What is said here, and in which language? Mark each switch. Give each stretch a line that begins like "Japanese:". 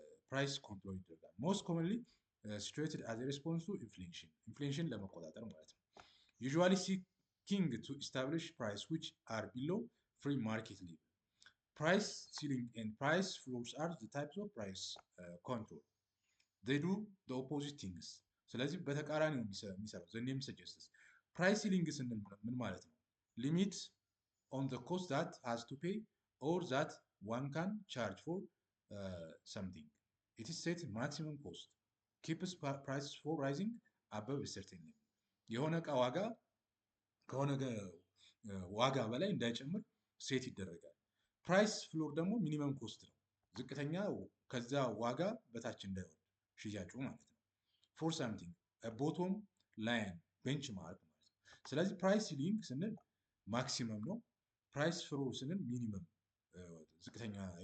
English: ፕራይስ ኮንትሮል ይደረጋል። ሞስት ኮመንሊ ሲቹዌትድ አዝ ሬስፖንስ ቱ ኢንፍሌሽን፣
Amharic: ኢንፍሌሽን ለመቆጣጠር ማለት ነው።
English: ዩዥዋሊ ሲኪንግ ቱ ኢስታብሊሽ ፕራይስ ዊች አር ቢሎ ፍሪ ማርኬት ሌቭል። ፕራይስ ሲሊንግ ኤንድ ፕራይስ ፍሎርስ አር ዘ ታይፕስ ኦፍ ፕራይስ ኮንትሮል they do the opposite things።
Amharic: ስለዚህ በተቃራኒው የሚሰራው
English: the name suggests።
Amharic: ፕራይስ ሲሊንግ ስንል ምን ማለት ነው?
English: ሊሚት on the cost that has to pay or that one can charge for something. It is set maximum cost keeps prices for rising above a certain level።
Amharic: የሆነ ዕቃ ዋጋ ከሆነ ዋጋ በላይ እንዳይጨምር ሴት ይደረጋል። ፕራይስ ፍሎር ደግሞ ሚኒመም ኮስት ነው። ዝቅተኛ ከዛ ዋጋ በታች እንዳይወርድ ሽያጩ ማለት ነው። ፎር ሳምቲንግ ቦቶም ላይን ቤንች ማርክ ማለት ነው። ስለዚህ ፕራይስ ሲሊንግ ስንል ማክሲመም ነው። ፕራይስ ፍሎር ስንል ሚኒመም ዝቅተኛ